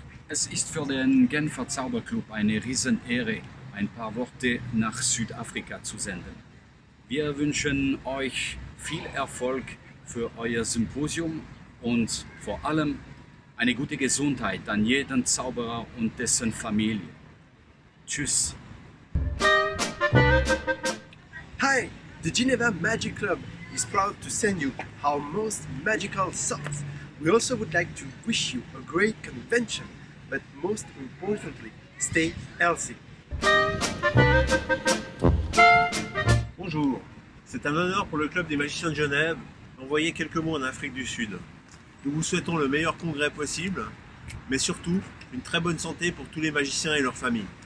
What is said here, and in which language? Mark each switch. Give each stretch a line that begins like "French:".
German: Es ist für den Genfer Zauberclub eine Riesenehre, ein paar Worte nach Südafrika zu senden. Wir wünschen euch viel Erfolg für euer Symposium und vor allem eine gute Gesundheit an jeden Zauberer und dessen Familie. Tschüss.
English: Hi, the Geneva Magic Club is proud to send you our most magical socks. We also would like to wish you a great convention, but most importantly, stay healthy.
French: Bonjour, c'est un honneur pour le Club des Magiciens de Genève d'envoyer quelques mots en Afrique du Sud. Nous vous souhaitons le meilleur congrès possible, mais surtout une très bonne santé pour tous les magiciens et leurs familles.